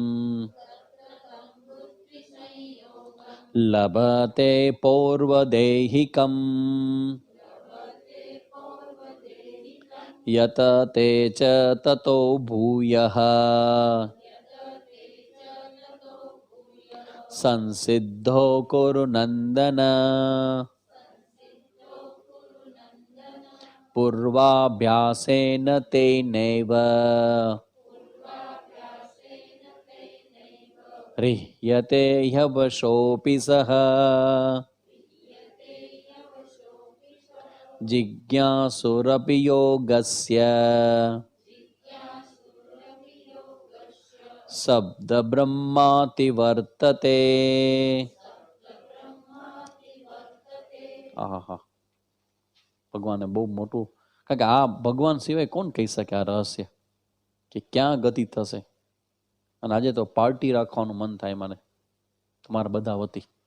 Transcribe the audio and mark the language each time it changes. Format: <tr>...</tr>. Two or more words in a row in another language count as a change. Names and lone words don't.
<sa>લભતે પૌર્વદેહિકમ યત તે ચ તતો ભૂયઃ સંસિદ્ધો કુરુ નંદન પૂર્વાભ્યાસેન તેનૈવ ह्रियते ह्यवशोऽपि सः जिज्ञासुरपि योगस्य शब्दब्रह्माति वर्तते.</sa> <gu>આહા, ભગવાને બહુ મોટું, કારણ કે આ ભગવાન સિવાય કોણ કહી શકે આ રહસ્ય કે ક્યાં ગતિ થશે. અને આજે તો પાર્ટી રાખવાનું મન થાય મને તમારા બધા વતી.</gu>